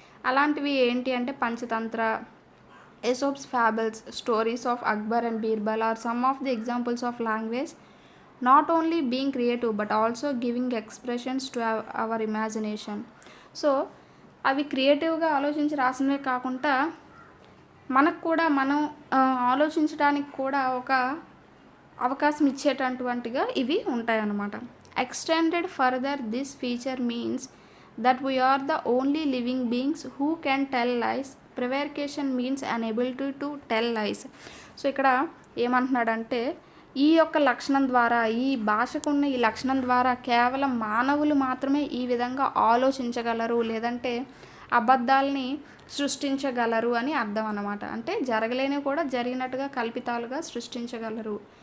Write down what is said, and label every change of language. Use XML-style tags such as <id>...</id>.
<te>అలాంటివి ఏంటి అంటే</te> <en>Panchatantra, Aesop's fables, stories of Akbar and Birbal are some of the examples of language not only being creative but also giving expressions to our imagination.</en> <te>So అవి క్రియేటివ్గా ఆలోచించి రాసినవే కాకుండా మనకు కూడా మనం ఆలోచించడానికి కూడా ఒక అవకాశం ఇచ్చేటటువంటిగా ఇవి ఉంటాయన్నమాట.</te> <en>Extended further this feature means that we are the only living beings who can tell lies. Prevarication means an ability to tell lies.</en> <te>So ఇక్కడ ఏమంటున్నాడంటే ఈ యొక్క లక్షణం ద్వారా, ఈ భాషకున్న ఈ లక్షణం ద్వారా కేవలం మానవులు మాత్రమే ఈ విధంగా ఆలోచించగలరు, లేదంటే అబద్ధాలని సృష్టించగలరు అని అర్థం అన్నమాట. అంటే జరగలేనివి కూడా జరిగినట్టుగా కల్పితాలుగా సృష్టించగలరు.</te>